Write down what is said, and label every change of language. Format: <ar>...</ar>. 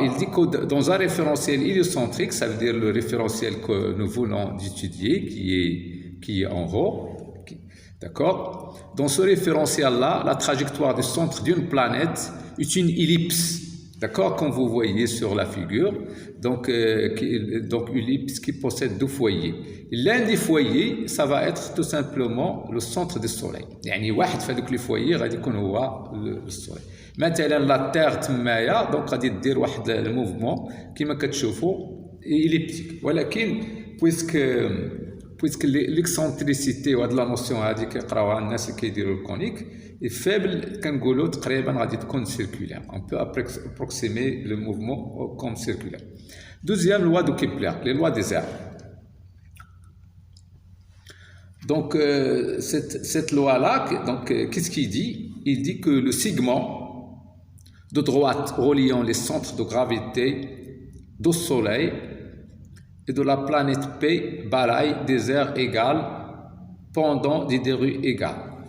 <fr>Il dit que dans un référentiel héliocentrique, ça veut dire le référentiel que nous voulons étudier, qui est en haut, d'accord? Dans ce référentiel-là, la trajectoire du centre d'une planète est une ellipse. D'accord, comme vous voyez sur la figure, donc une ellipse qui possède 2 foyers. L'un des foyers, ça va être tout simplement le centre du Soleil.</fr> <ar>يعني واحد في هذوك les foyers غادي يكون هو le Soleil. مثلا لا تير تمايا دونك غادي دير واحد الموفمون كما كتشوفوا elliptique. ولكن puisque l'excentricité وهاد لا نوسيون هادي كيقراوها الناس اللي كيديروا الكونيك faible, كنقولوا تقريبا غادي تكون circulaire.</ar> <fr>On peut approximer le mouvement comme circulaire. Deuxième loi de Kepler, les lois des airs. Donc cette loi-là, donc qu'est-ce qu'il dit? Il dit que le segment de droite reliant les centres de gravité du Soleil et de la planète P balaye des aires égales pendant des durées égales.</fr>